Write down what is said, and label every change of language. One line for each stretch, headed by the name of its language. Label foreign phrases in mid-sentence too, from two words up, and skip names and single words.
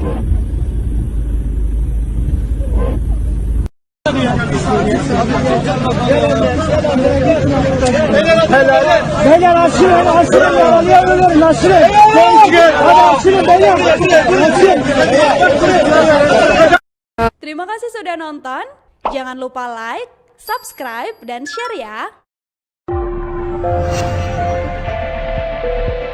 Turkish: Beyler açılın yaralayabilirim açılın. Hadi açılın beyler. Açılın.
Indonesian: Terima kasih sudah nonton. Jangan lupa like, subscribe, dan share ya.